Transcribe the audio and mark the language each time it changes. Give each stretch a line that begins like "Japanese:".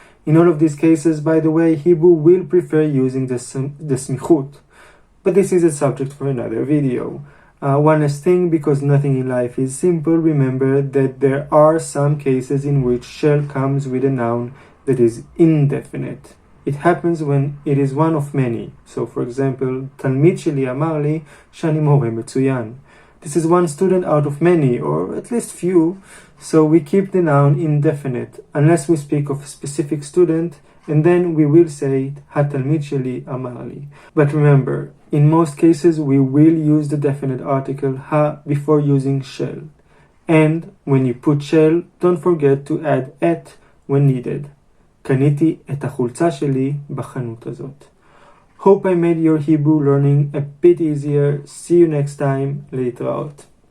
English: In all of these cases, by the way, Hebrew will prefer using the smichut, but this is a subject for another video. One last thing, because nothing in life is simple, remember that there are some cases in which shall comes with a noun that is indefinite. It happens when it is one of many.
Hebrew: So for example, תלמיד שלי אמר לי שאני מורה מצוין.
English: This is one student out of many, or at least few, so we keep the noun indefinite, unless we speak of a specific student, and then we will say,
Hebrew: התלמיד שלי אמר לי.
English: But remember, in most cases we will use the definite article ha before using shall. And when you put shall, don't forget to add את when needed.
Hebrew: קניתי את החולצה שלי בחנות הזאת.
English: Hope I made your Hebrew learning a bit easier. See you next time.
Hebrew: להתראות.